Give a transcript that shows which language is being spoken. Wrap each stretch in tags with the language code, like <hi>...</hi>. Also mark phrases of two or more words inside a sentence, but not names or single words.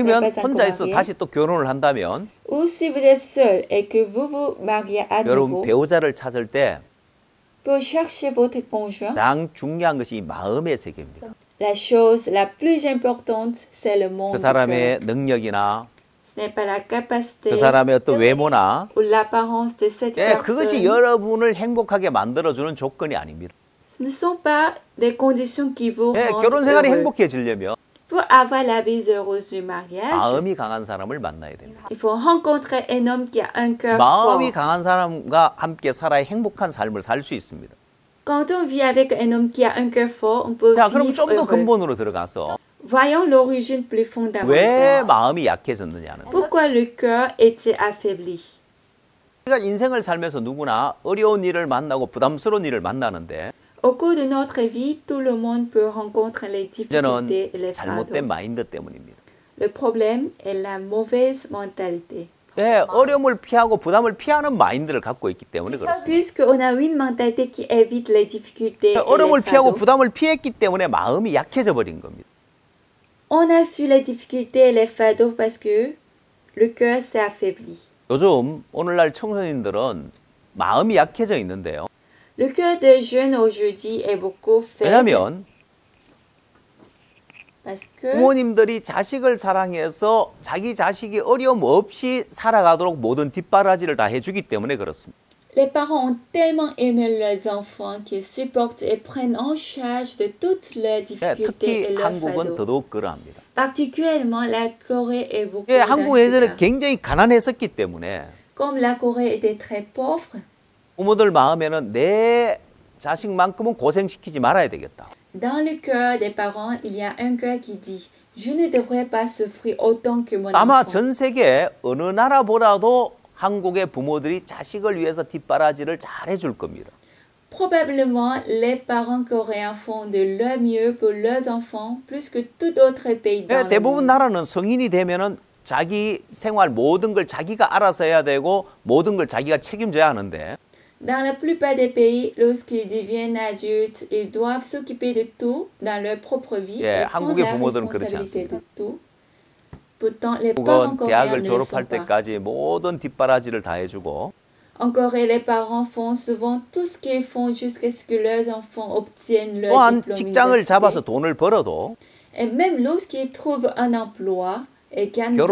<ko>아니면</ko> <fr>pas encore</fr> <ko>혼자 있어</ko> <fr>marié,</fr> <ko>다시 또 결혼을 한다면</ko> <fr>ou si vous êtes seul et que vous vous mariez à</fr> <ko>여러분</ko> <fr>nouveau,</fr> <ko>배우자를 찾을 때</ko> <fr>pour chercher votre conjoint,</fr> <ko>가장 중요한 것이 이 마음의 세계입니다.</ko> <fr>la chose la plus importante, c'est le monde</fr> <ko>그</ko> <fr>du cœur.</fr> <ko>사람의 능력이나</ko> <fr>Ce n'est pas la capacité</fr> <ko>그 사람의 어떤 외모나</ko> <fr>ou l'apparence de cette</fr> <ko>예, 그것이</ko> <fr>personne.</fr> <ko>여러분을 행복하게 만들어주는 조건이 아닙니다.</ko> <fr>Ce ne sont pas des conditions qui vous</fr> <ko>예,</ko> <fr>rendent</fr> <ko>결혼 생활이</ko> <fr>heureux.</fr> <ko>행복해지려면</ko> <fr>Pour avoir la vie heureuse du mariage,</fr> <ko>마음이 강한 사람을 만나야 됩니다.</ko> <fr>il faut rencontrer un homme qui a un cœur</fr> <ko>마음이</ko> <fr>fort.</fr> <ko>강한 사람과 함께 살아야 행복한 삶을 살 수 있습니다.</ko> <fr>Quand on vit avec un homme qui a un cœur fort, on peut</fr> <ko>자, 그럼</ko> <fr>vivre</fr> <ko>좀 더</ko> <fr>heureux.</fr> <ko>근본으로 들어가서</ko> <fr>Voyons l'origine plus</fr> <ko>왜</ko> <fr>fondamentale.</fr> <ko>마음이 약해졌느냐는.</ko> <fr>Pourquoi le cœur était affaibli?</fr> <ko>우리가 인생을 살면서 누구나 어려운 일을 만나고 부담스러운 일을 만나는데</ko> <fr>Au cours de notre vie, tout le monde peut rencontrer les difficultés et</fr> <ko>문제는</ko> <fr>les</fr> <ko>잘못된</ko> <fr>fardeaux.</fr> <ko>마인드 때문입니다.</ko> <fr>Le problème est la mauvaise mentalité.</fr> <ko>예, 어려움을 피하고 부담을 피하는 마인드를 갖고 있기 때문에 그렇습니다.</ko> <fr>Puisqu'on a une mentalité qui évite les difficultés et</fr> <ko>어려움을</ko> <fr>les</fr> <ko>피하고</ko> <fr>fardeaux,</fr> <ko>부담을 피했기 때문에 마음이 약해져 버린 겁니다.</ko> <fr>on a fui les difficultés et les fardeaux parce que le cœur s'est affaibli.</fr> <ko>요즘 오늘날 청소년들은 마음이 약해져 있는데요.</ko> <fr>Le cœur des jeunes aujourd'hui est beaucoup faible</fr> <ko>왜냐하면</ko> <fr>parce que</fr> <ko>부모님들이 자식을 사랑해서 자기 자식이 어려움 없이 살아가도록 모든 뒷바라지를 다 해주기 때문에 그렇습니다.</ko> <fr>les parents ont tellement aimé leurs enfants qu'ils supportent et prennent en charge de toutes leurs</fr> <ko>예,</ko> <fr>difficultés et</fr> <ko>특히</ko> <fr>leurs</fr> <ko>한국은</ko> <fr>fardeaux.</fr> <ko>더더욱 그러합니다.</ko> <fr>Particuliellement, la Corée est beaucoup</fr> <ko>예,</ko> <fr>dans</fr> <ko>한국</ko> <fr>ce</fr> <ko>예전에</ko> <fr>cas.</fr> <ko>굉장히 가난했었기 때문에</ko> <fr>Comme la Corée était très pauvre,</fr> <ko>부모들 마음에는 내 자식만큼은 고생시키지 말아야 되겠다.</ko> <fr>dans le cœur des parents, il y a un cœur qui dit « Je ne devrais pas souffrir autant que mon</fr> <ko>아마</ko> <fr>enfant.</fr> <ko>전 세계 어느 나라보다도 한국의 부모들이 자식을 위해서 뒷바라지를 잘 해줄 겁니다.</ko> <fr>Probablement, les parents coréens font de leur mieux pour leurs enfants plus que tout autre pays dans</fr> <ko>예,</ko> <fr>le</fr> <ko>대부분</ko> <fr>monde.</fr> <ko>나라는 성인이 되면은 자기 생활 모든 걸 자기가 알아서 해야 되고 모든 걸 자기가 책임져야 하는데</ko> <fr>Dans la plupart des pays, lorsqu'ils deviennent adultes, ils doivent s'occuper de tout dans leur propre vie</fr> <ko>예,</ko> <fr>et prendre</fr> <ko>한국의</ko> <fr>la</fr> <ko>부모들은 그렇지</ko> <fr>responsabilité</fr> <ko>않습니다.</ko> <fr>de tout. Pourtant, les parents</fr> <ko>한국은</ko> <fr>coréens</fr> <ko>대학을</ko> <fr>ne le sont</fr> <ko>졸업할</ko> <fr>pas.</fr> <ko>때까지 모든 뒷바라지를 다 해주고</ko> <fr>En Corée, les parents font souvent tout ce qu'ils font jusqu'à ce que leurs enfants obtiennent leur</fr> <ko>또한</ko> <fr>diplôme</fr> <ko>직장을 잡아서</ko> <fr>universitaire.</fr> <ko>돈을 벌어도</ko> <fr>Et même lorsqu'ils trouvent un emploi et gagnent de</fr>